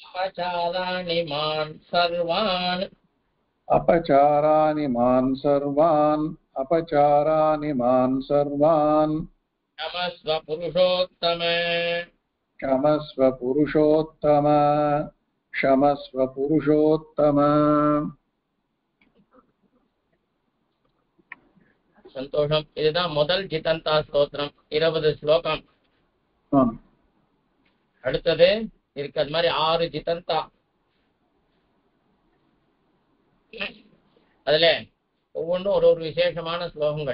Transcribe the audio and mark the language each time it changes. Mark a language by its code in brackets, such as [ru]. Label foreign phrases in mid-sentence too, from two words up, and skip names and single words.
[sa] अपचाराणि मान् सर्वान् अपचाराणि मान् सर्वान् अपचाराणि मान् सर्वान् क्षमस्व पुरुषोत्तम क्षमस्व पुरुषोत्तम क्षमस्व पुरुषोत्तम [ta] சந்தோஷம். இதுதான் முதல் ஜிதந்தா ஸ்தோத்திரம், 20 ஸ்லோகம். ஆம். அடுத்தது இருக்கு அது மாதிரி 6 ஜிதந்தா. அதுல ஒவ்வொன்றும் ஒரு ஒரு விசேஷமான ஸ்லோகங்கள்.